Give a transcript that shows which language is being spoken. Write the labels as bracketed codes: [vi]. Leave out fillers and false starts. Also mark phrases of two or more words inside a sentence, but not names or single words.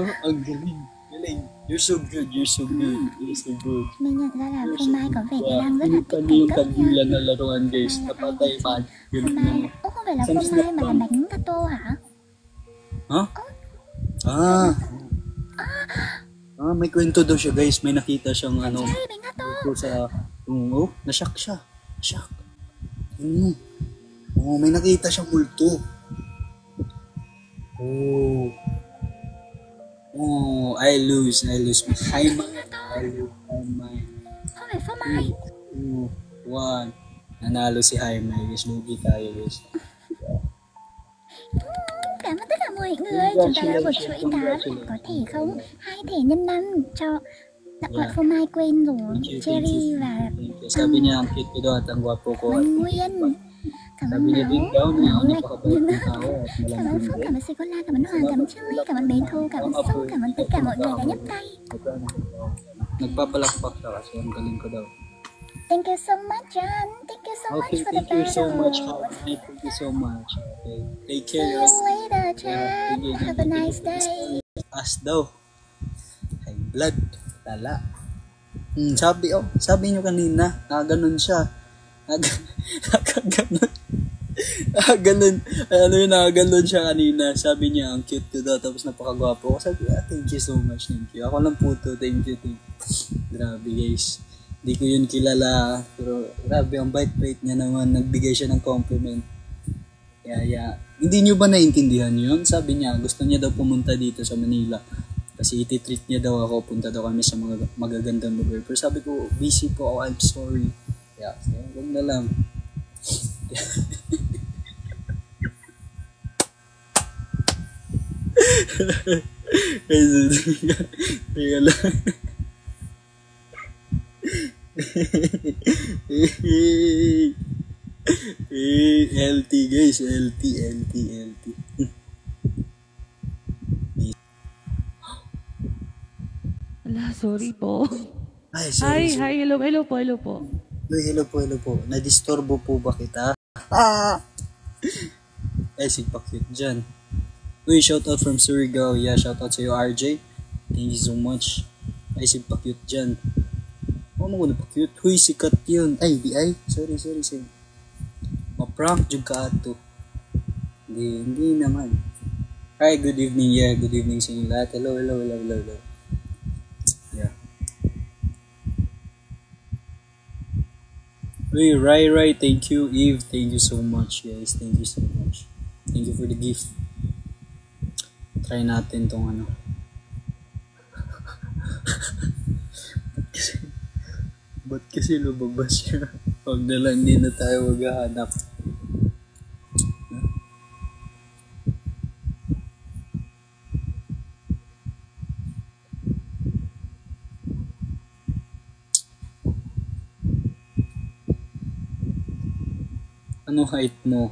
[tl] Ang galing. [en] You're so good. [vi] Mình nhận ra là Phô Mai có vẻ như đang rất là [tl] Hinipan [vi] thích [tl] niya yung [vi] thành cấp nha. [tl] kandila na laruan guys. Napatay man. [vi] Phô [tl] Galing [vi] Mai, [tl] naman. [vi] ố không phải là Phô Mai mà là bánh gato hả? [tl] Ha? May kwento daw siya guys. May nakita siyang ano. [vi] Cherry bánh gato. [tl] Ito sa... nashock siya. Nashock. May nakita siyang multo. [en] I lose. Hi, [vi] Mai. Không phải Phô Mai. 2, 1. [tl] Nanalo si Jaime guys. Lugi tayo guys. [vi] Cảm ơn tất cả mọi người. Chúng ta đã một chuỗi 8. Có thể không? 2 thẻ nhân 5 cho... Đã gọi Phô Mai quên rồi. Cherry và [tl] Sabi niya, ang cute ko daw at ang gwapo ko. [vi] Văn Nguyên. Cảm ơn [tl] Sabi niya din daw na [vi] Máu [tl] ako [vi] lạnh. [tl] napakabait ng tao at [vi] Cảm ơn [tl] malambing [vi] Phúc, [tl] din. [vi] cảm ơn Sikola, cảm ơn Hoàng, cảm ơn Chili, cảm ơn Bé Thu, cảm ơn Sông, cảm ơn tất cả mọi người đã nhấp tay. [tl] Nagpapalakpak ka kasi ang galing ko daw. [en] Thank you so much, John. Thank you so much Okay, for the thank you so much. battle. Thank you so much. Okay. Take See care. you later, John. Have a nice day. [tl] As daw. [en] High blood. [tl] Tala. Sabi niyo kanina, ganun siya. Nakaganon. Ganun. Ano yun, ganun siya kanina. Sabi niya, ang cute ko daw, tapos napakagwapo ko. Sabi, [en] thank you so much, thank you. [tl] Ako lang po to, [en] thank you, thank you. [tl] Grabe guys. Hindi ko yun kilala, pero grabe, ang bait-bait niya naman. Nagbigay siya ng compliment. Yeah. Hindi niyo ba naiintindihan yun? Sabi niya, gusto niya daw pumunta dito sa Manila. Kasi iti-treat niya daw ako, punta daw kami sa mga magagandang lugar. Pero sabi ko, busy po ako, [en] I'm sorry. Yeah, [tl] ganda lang. Teka lang. LT guys, LT. Ala, sorry po. Ay, sorry. Hi, hello po. Hello po. Nadisturbo po ba kita? [ceb] Ay, sigpa-cute dyan. [en] Uy, shoutout from Surigao. [tl] Yeah, shoutout sa'yo, RJ. [en] Thank you so much. [ceb] Ay, sigpa-cute dyan. Mo ko na pa-cute. Huy, sikat yun. Ay, di ay. Sorry. Ma-prank jud ka ato. [tl] Hindi naman. [en] Hi, good evening. Yeah, good evening [tl] sa inyo lahat. [en] Hello. Yeah. Uy, Rai, thank you. Eve, thank you so much, guys. Thank you so much. Thank you for the gift. Try [tl] natin tong ano. Ba't kasi lumabas siya? Huwag na lang, hindi na tayo maghahanap. Ano height mo?